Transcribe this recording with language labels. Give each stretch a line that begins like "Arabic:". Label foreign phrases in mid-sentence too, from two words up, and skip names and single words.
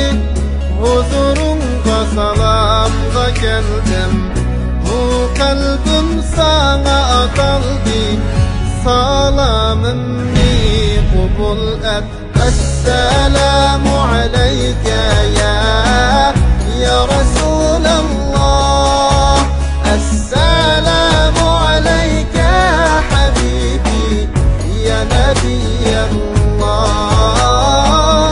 Uzbek: Huzurunga salamga keldim, bu qalbim sana ataldi. Salamimni qabul et.
Arabic: السلام عليك يا رسول الله. السلام عليك حبيبي يا نبي الله.